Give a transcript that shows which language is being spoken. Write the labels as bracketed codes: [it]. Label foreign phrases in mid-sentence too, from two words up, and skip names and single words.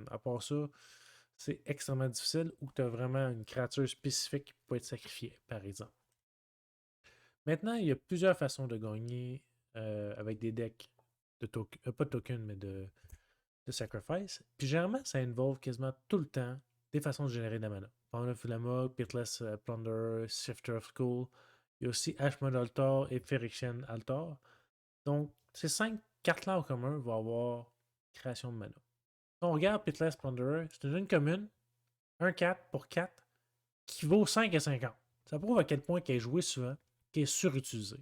[fr] À part ça, c'est extrêmement difficile ou tu as vraiment une créature spécifique qui peut être sacrifiée, par exemple. Maintenant, il y a plusieurs façons de gagner avec des decks de tokens, pas de tokens, mais de sacrifice. Puis généralement, ça involve quasiment tout le temps des façons de générer de la mana. Fountain of Ulamog, Pitless Plunder, Shifter of School. Il y a aussi Ashmode Altar et Phyrexian Altar. Donc, ces cinq cartes-là en commun vont avoir création de mana. Si on regarde Pitless Plunderer, c'est une commune, un 4 pour 4, qui vaut 5 et 50. Ça prouve à quel point qu'elle est jouée souvent, qu'elle est surutilisée.